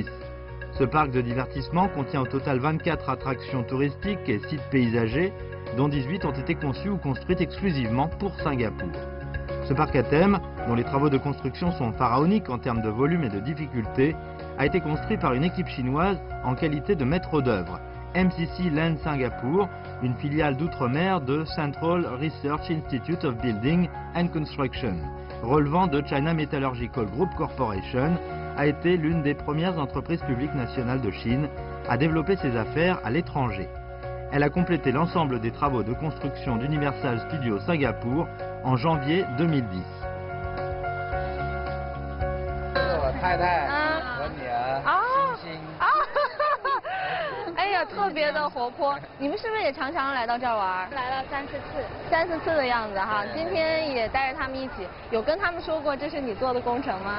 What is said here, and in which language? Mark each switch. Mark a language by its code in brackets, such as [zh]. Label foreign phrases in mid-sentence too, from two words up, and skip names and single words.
[fr] Ce parc de divertissement contient au total 24 attractions touristiques et sites paysagers, dont 18 ont été conçus ou construites exclusivement pour Singapour. Ce parc à thème, dont les travaux de construction sont pharaoniques en termes de volume et de difficulté, a été construit par une équipe chinoise en qualité de maître d'œuvre, MCC Land Singapour, une filiale d'outre-mer de Central Research Institute of Building and Construction, relevant de China Metallurgical Group Corporation, a été l'une des premières entreprises publiques nationales de Chine à développer ses affaires à l'étranger. Elle a complété l'ensemble des travaux de construction d'Universal Studios Singapour en janvier 2010. [zh] 哎呀，特别的活泼。你们是不是也常常来到这儿玩？来了3、4次的样子哈。今天也带着他们一起，有跟他们说过这是你做的工程吗？